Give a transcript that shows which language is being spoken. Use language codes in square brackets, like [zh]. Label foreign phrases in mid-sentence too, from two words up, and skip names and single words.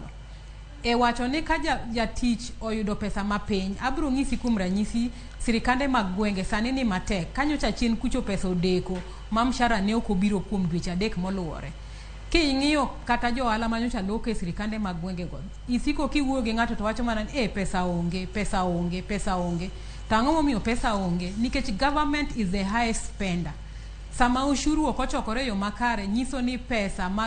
[luo] E wacho ni ka jatich oyudo pesa mapiny, abro ng'isi kuom ranyisi sirikande mag gwenge sani ni matek. Kanyocha chien kucho pesa odeko ma mshahara ne ok obiro kuom dweche 3 moluwore. King'iyo kata jo ohala manyocha loko e sirikande mag gwenge go, isiko kiwuoyo gi ng'ato to wacho mana ni pesa onge, pesa onge, pesa onge. Tang'o momiyo pesa onge? [en] Nikech government is the highest spender. [luo] Sama ushuru ok ochokore yo makare, nyiso ni pesa